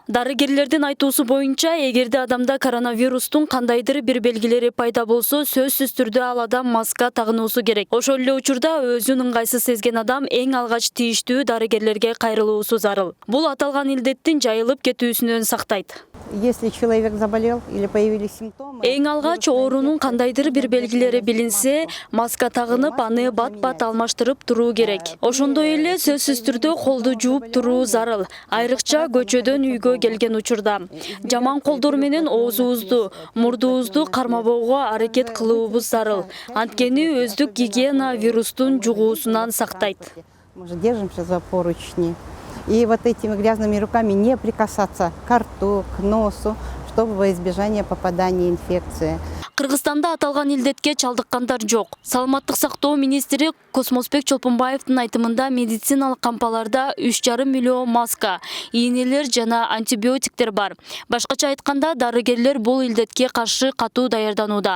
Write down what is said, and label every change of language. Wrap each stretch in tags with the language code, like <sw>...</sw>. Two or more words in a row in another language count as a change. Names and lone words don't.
<ky>Дарыгерлердин айтуусу боюнча, эгерде адамда коронавирустун кандайдыр бир белгилери пайда болсо, сөзсүз түрдө ал адам маска тагынуусу керек. Ошол эле учурда өзүн ыңгайсыз сезген адам эң алгач тийиштүү дарыгерлерге кайрылуусу зарыл. Бул аталган илдеттин жайылып кетүүсүнөн сактайт.</ky> <ru>Если человек заболел или появились симптомы...</ru> <ky>Эң алгач оорунун кандайдыр бир белгилери билинсе, маска тагынып, аны бат-бат алмаштырып туруу керек. Ошондой эле сөзсүз түрдө колду жууп туруу зарыл. Айрыкча көчөдөн үйгө келген учурда. Жаман колдор менен оозубузду, мурдубузду кармабоого аракет кылуубуз зарыл. Анткени өздүк гигиена вирустун жугуусунан сактайт.</ky> <ru>Мы же держимся за поручни. И вот этими грязными руками не прикасаться к рту, к носу, чтобы во избежание попадания инфекции.</ru> <ky>Кыргызстанда аталган илдетке чалдыккандар жок. Саламаттык сактоо министри Космосбек Чолпонбаевдин айтымында медициналык кампаларда 3,5 миллион маска, ийнелер жана антибиотиктер бар. Башкача айтканда, дарыгерлер бул илдетке каршы катуу даярданууда.</ky>